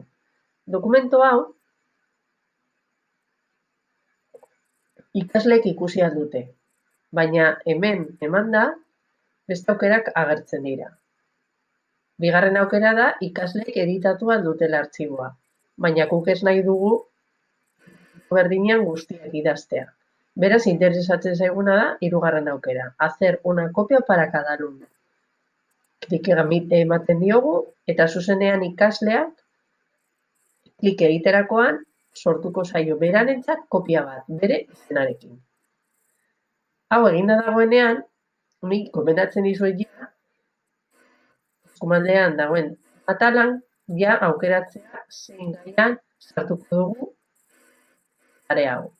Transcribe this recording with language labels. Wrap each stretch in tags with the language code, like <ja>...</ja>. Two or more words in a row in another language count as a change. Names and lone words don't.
<eu>Dokumento hau ikasleek ikusi ahal dute, baina hemen emanda beste aukerak agertzen dira. Bigarren aukera da ikasleek editatu ahal dutela artxiboa, baina guk ez nahi dugu berdinean guztiak idaztea. Beraz, interesatzen zaiguna da hirugarren aukera,</eu> <es>hacer una copia para cada alumno.</es> <eu>Klik ematen diogu eta zuzenean ikasleak klik egiterakoan sortuko zaio berarentzat kopia bat, bere izenarekin. Hau eginda dagoenean, nik gomendatzen dizuet ja, eskumaldean dagoen atalan, ja aukeratzea zein gaian sartuko dugu tarea hau.</eu>